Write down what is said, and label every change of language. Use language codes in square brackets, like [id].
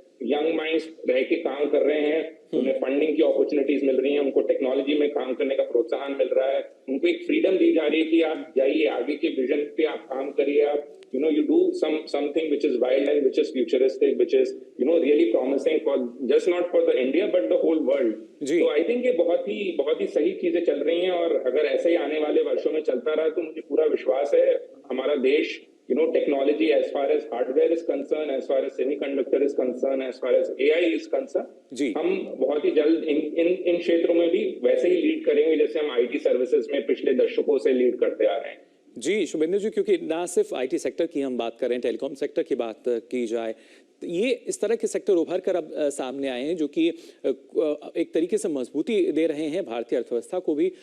[hi] Young minds रह के काम कर रहे हैं, उन्हें फंडिंग की अपॉर्चुनिटीज मिल रही हैं, उनको टेक्नोलॉजी में काम करने का प्रोत्साहन मिल रहा है, उनको एक फ्रीडम दी जा रही है कि आप जाइए, आगे के विजन पे आप काम करिए, आप [en] you do something which is wild and which is futuristic, which is really promising for just not for the India but the whole world. [hi] तो [en] I think [hi] ये बहुत ही सही चीजें चल रही हैं, और अगर ऐसे ही आने वाले वर्षों में चलता रहा तो मुझे पूरा विश्वास है हमारा देश [en] technology as far as hardware is concerned, as far as semiconductor is concerned, as far as AI is concerned, [hi] जी हम बहुत ही जल्द इन क्षेत्रों में भी वैसे ही लीड करेंगे जैसे हम आईटी सर्विसेज में पिछले दशकों से लीड करते आ रहे हैं। जी शुभेंदु जी, क्योंकि ना सिर्फ आईटी सेक्टर की हम बात करें, टेलीकॉम सेक्टर की बात की जाए, तो ये इस तरह के सेक्टर उभर कर अब सामने आए हैं जो कि एक तरीके से मजबूती दे रहे हैं भारतीय अर्थव्यवस्था को भी।